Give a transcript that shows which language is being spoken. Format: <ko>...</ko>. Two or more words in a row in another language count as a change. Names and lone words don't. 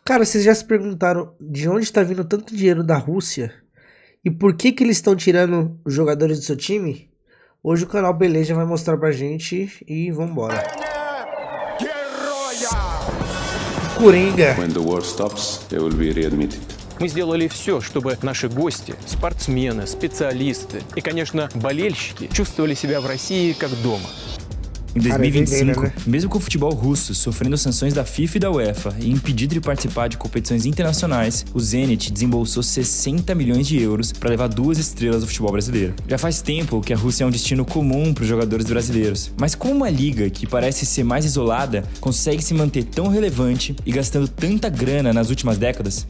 <pt>Cara, vocês já se perguntaram de onde tá vindo tanto dinheiro da Rússia? E por que que eles estão tirando os jogadores do seu time? Hoje o canal Beleza vai mostrar pra gente e vambora. Coringa.</pt> <en>When the war stops, they will be readmitted.</en> <ru>Мы сделали все, чтобы наши гости, спортсмены, специалисты и, конечно, болельщики чувствовали себя в России как дома.</ru> <pt>Em 2025, né? mesmo com o futebol russo sofrendo sanções da FIFA e da UEFA e impedido de participar de competições internacionais, o Zenit desembolsou 60 milhões de euros para levar 2 estrelas do futebol brasileiro. Já faz tempo que a Rússia é um destino comum para os jogadores brasileiros, mas como uma liga que parece ser mais isolada consegue se manter tão relevante e gastando tanta grana nas últimas décadas?</pt>